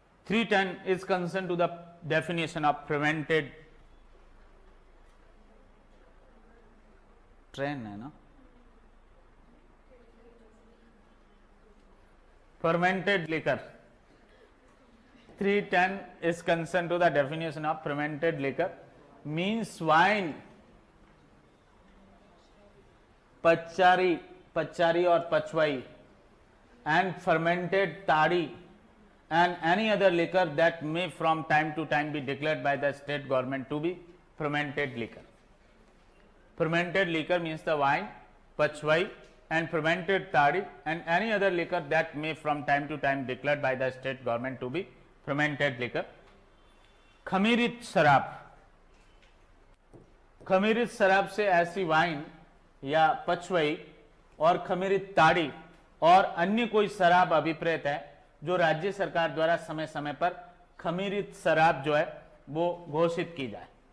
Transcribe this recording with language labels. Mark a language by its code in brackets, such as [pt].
[en] 310 is concern to the definition of prevented, [hi] train है ना, [en] fermented liquor. 310 is concerned to the definition of fermented liquor, means wine, पच्चारी और pachwai, and fermented tadi and any other liquor that may from time to time be declared by the state government to be fermented liquor. Fermented liquor means the wine, pachwai and fermented toddy and any other liquor that may from time to time declared by the state government to be fermented liquor. [hi] खमीरित शराब, खमीरित शराब से ऐसी wine या पचवई और खमीरित ताड़ी और अन्य कोई शराब अभिप्रेत है जो राज्य सरकार द्वारा समय समय पर खमीरित शराब जो है वो घोषित की जाए।